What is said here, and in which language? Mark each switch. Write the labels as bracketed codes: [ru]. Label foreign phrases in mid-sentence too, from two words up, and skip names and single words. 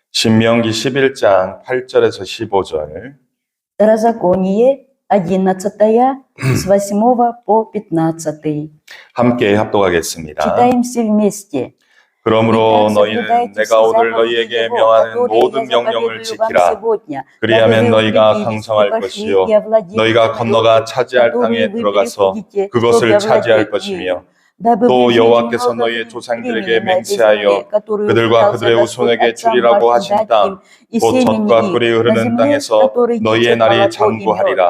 [ko] 신명기 11장 8절에서 15절. [ru] Второзаконие, 11, с 8 по 15. [ko] 함께 합독하겠습니다. [ru] Читаем все вместе. [ko] 그러므로 너희는 내가 오늘 너희에게 명하는 모든 명령을 지키라. 그리하면 너희가 강성할 것이요 너희가 건너가 차지할 땅에 들어가서 그것을 차지할 것이며 또 여호와께서 너희의 조상들에게 맹세하여 그들과 그들의 후손에게 주리라고 하신 땅, 곧 젖과 꿀이 흐르는 땅에서 너희의 날이 장구하리라.